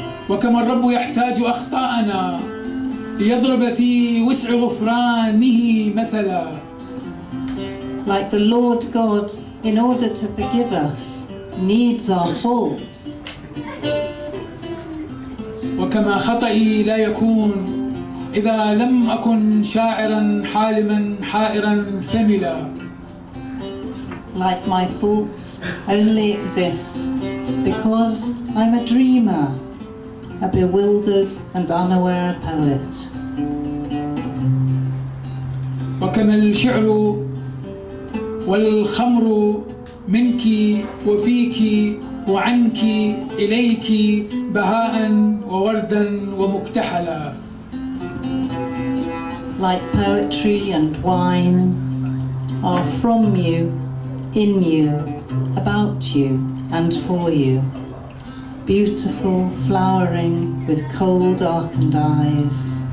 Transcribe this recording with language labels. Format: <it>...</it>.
<ar>وكما الرب يحتاج أخطاءنا ليضرب في وسع غفرانه مثلا.</ar> <en>Like the Lord God, in order to forgive us, needs our faults.</en> <ar>وكما خطئي لا يكون إذا لم أكن شاعرا حالما حائرا ثملا.</ar> <en>Like my faults only exist because I'm a dreamer, a bewildered and unaware poet.</en> <ar>وكما الشعر والخمر منك وفيك وعنك إليك بهاء ووردا ومكتحلا.</ar> <en>Like poetry and wine are from you, in you, about you and for you, beautiful, flowering with cold darkened eyes.</en>